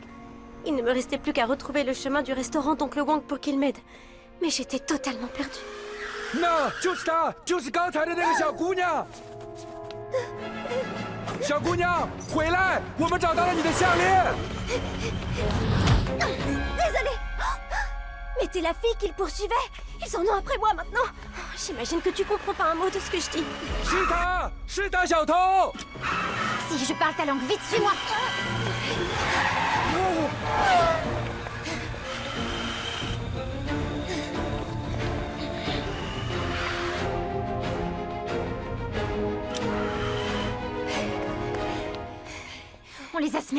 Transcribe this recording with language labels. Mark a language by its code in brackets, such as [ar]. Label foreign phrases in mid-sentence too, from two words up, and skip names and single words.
[fr] Il ne me restait plus qu'à retrouver le chemin du restaurant d'Oncle Wang pour qu'il m'aide. Mais j'étais totalement perdue. [zh] 那就是她，就是刚才的那个小姑娘。小姑娘，回来！我们找到了你的项链。 [fr] Désolée. Mais t'es la fille qu'ils poursuivaient. Ils en ont après moi maintenant. J'imagine que tu comprends pas un mot de ce que je dis. [zh] 是她，是大小偷。 [fr] Si je parle ta langue, vite, suis-moi! On les a semés.